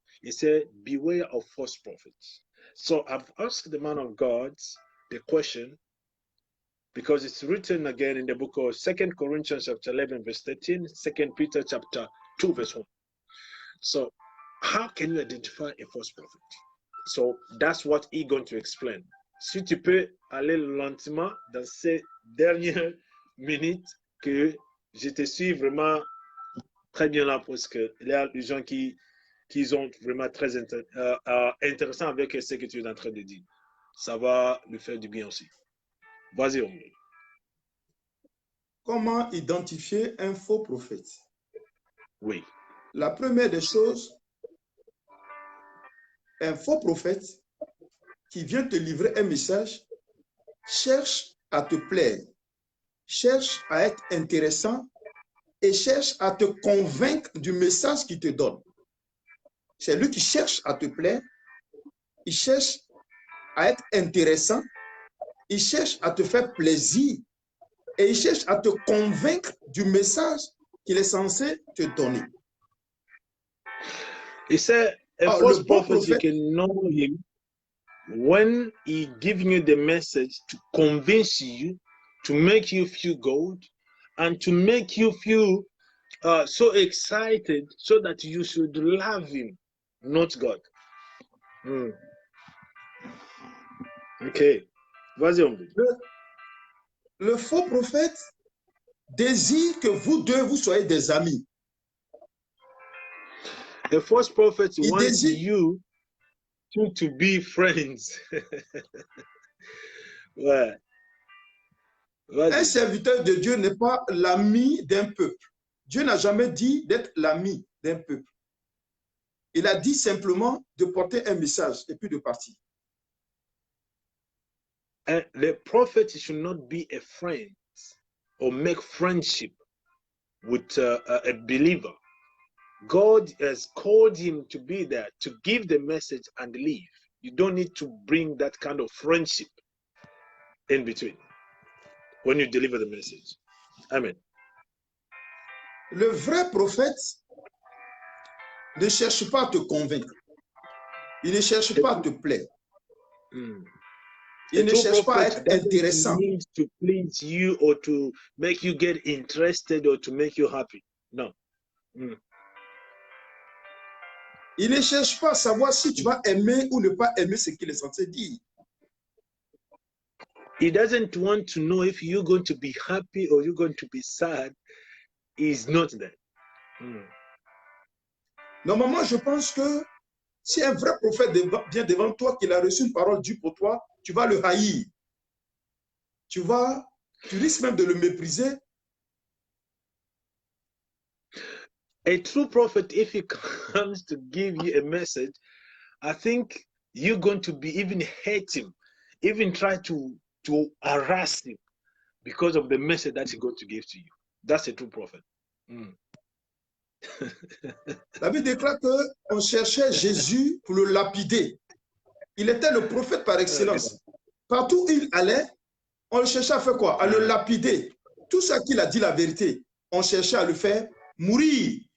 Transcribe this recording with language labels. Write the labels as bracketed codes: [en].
[en] He said, beware of false prophets. So I've asked the man of God the question, because it's written again in the book of 2 Corinthians chapter 11, verse 13, 2 Peter chapter 2, verse 1. So how can you identify a false prophet? So that's what he's going to explain. [fr] Si tu peux aller lentement dans ces dernières minutes que je te suis vraiment très bien là parce qu'il y a des gens qui sont vraiment très intéressants avec ce que tu es en train de dire. Ça va lui faire du bien aussi. Vas-y, Omar. Comment identifier un faux prophète? Oui. La première des choses, un faux prophète qui vient te livrer un message cherche à te plaire, cherche à être intéressant et cherche à te convaincre du message qu'il te donne. C'est lui qui cherche à te plaire, il cherche à être intéressant, il cherche à te faire plaisir et il cherche à te convaincre du message qu'il est censé te donner. [en] He said, a false prophet, you can know him when he giving you the message to convince you, to make you feel good, and to make you feel so excited so that you should love him, not God. [fr] Ok. Vas-y, on dit. Le faux prophète désire que vous deux, vous soyez des amis. [en] The false prophet wants you to be friends. [fr] Ouais. Un serviteur de Dieu n'est pas l'ami d'un peuple. Dieu n'a jamais dit d'être l'ami d'un peuple. Il a dit simplement de porter un message et puis de partir. [en] And the prophet should not be a friend or make friendship with a believer, God has called him to be there to give the message and leave. You don't need to bring that kind of friendship in between when you deliver the message. Amen. [fr] Le vrai prophète ne cherche pas à te convaincre. Il ne cherche pas à te plaire. Il ne cherche pas à être intéressant. [en] Need to please you or to make you get interested or to make you happy. No. [fr] Il ne cherche pas à savoir si tu vas aimer ou ne pas aimer ce qu'il est censé dire. [en] He doesn't want to know if you're going to be happy or you're going to be sad. He's not there. [fr] Normalement, je pense que si un vrai prophète vient devant toi, qu'il a reçu une parole due pour toi, tu vas le haïr. Tu risques même de le mépriser. [en] A true prophet, if he comes to give you a message, I think you're going to be even hate him, even try to harass him because of the message that he's going to give to you. That's a true prophet. [fr] La Bible déclare qu'on cherchait Jésus pour le lapider. Il était le prophète par excellence. Partout où il allait, on le cherchait à faire quoi? À le lapider. Tout ce qu'il a dit la vérité, on cherchait à le faire mourir.